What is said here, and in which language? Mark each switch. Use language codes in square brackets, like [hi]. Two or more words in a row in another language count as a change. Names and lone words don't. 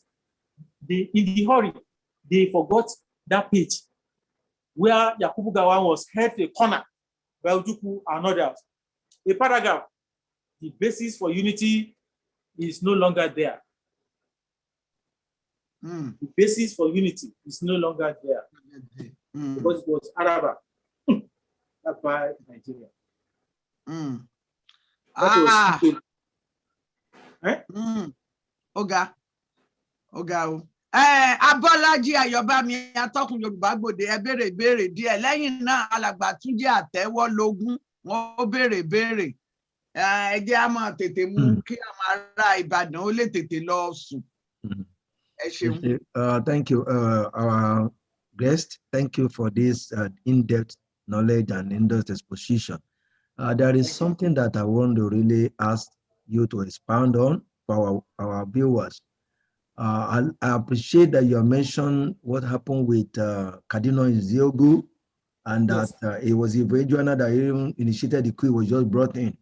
[en] In the hurry, they forgot that page where Yakubu Gowon was held to a corner by Ojukwu and others. A paragraph, the basis for unity is no longer there. The basis for unity is no longer there because it was Araba, not by Nigeria. Oga. [yo] Abọ́lájí Ayọ̀bámi atọ́kùn Yorùbá Gbòde ẹ béèrè ìbéèrè díẹ̀ lẹ́yìn náà alàgbà Túnjí Àtẹ́wọ́lógún wọ́n béèrè ìbéèrè ẹ jẹ́ á máa tètè mú kí àwọn ará Ìbàdàn ó lè tètè lọ sùn. Ẹ ṣeun. [en] Thank you, our guest. Thank you for this in-depth knowledge and in-depth exposition. There is something that I want to really ask you to expound on for our viewers. I appreciate that you mentioned what happened with Cardinal Nziogu, and that it was Ibrahim that even initiated the coup, was just brought in.